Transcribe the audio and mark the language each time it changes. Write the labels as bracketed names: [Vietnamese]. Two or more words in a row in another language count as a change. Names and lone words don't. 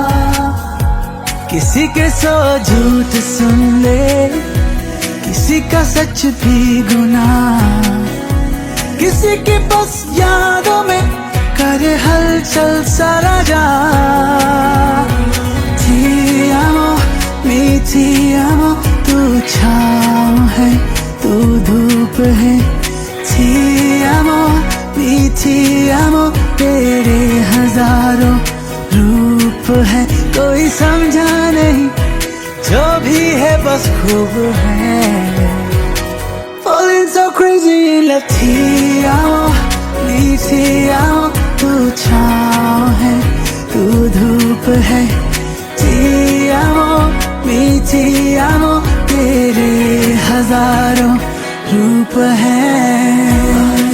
[Hindi] किसी के सौ झूठ सुन ले, किसी का सच भी गुनाह, किसी के बस यादों में करे हलचल सारा जा। [Italian] Ti amo, mi ti amo, [Hindi] तू छाँव है तू धूप है। [Italian] Ti amo, mi ti amo, [Hindi] तेरे हजारों रूप है। कोई समझा नहीं जो भी है बस खूब है। [English] Falling so crazy in love, [Italian] ti amo, mi ti amo, [Hindi] तू छाँव है तू धूप है। [Italian] Ti amo, mi ti amo, [Hindi] तेरे हजारों रूप हैं।